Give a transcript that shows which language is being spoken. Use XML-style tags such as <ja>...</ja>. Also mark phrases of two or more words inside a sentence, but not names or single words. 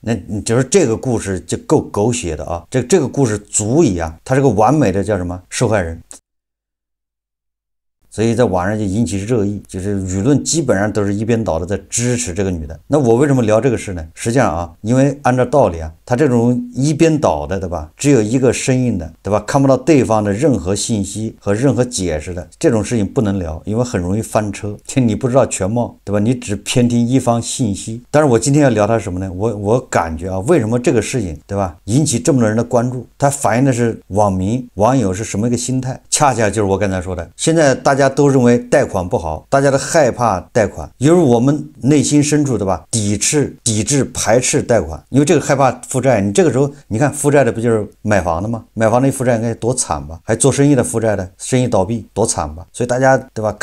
<zh>那你就是這個故事就夠狗血的啊，這個故事足以啊，他這個完美的叫什麼受害人。所以在網上就引起熱議，就是輿論基本上都是一邊倒的在支持這個女的。那我為什麼聊這個事呢？實際上啊，因為按照道理啊，他這種一邊倒的，對吧？只有一個聲音的，對吧？看不到對方的任何信息和任何解釋的這種事情不能聊，因為很容易翻車。你不知道全貌，對吧？你只偏聽一方信息。但是我今天要聊它什麼呢？我感覺啊，為什麼這個事情，對吧？引起這麼多人的關注？它反映的是網友是什麼一個心態？恰恰就是我剛才說的，現在大家都認為貸款不好，大家都害怕貸款，因為我們內心深處，對吧？抵制、排斥貸款，因為這個害怕負債。你這個時候，你看負債的不就是買房的嗎？買房的負債應該多慘吧？還做生意的負債的，生意倒閉多慘吧？所以大家，對吧？</zh>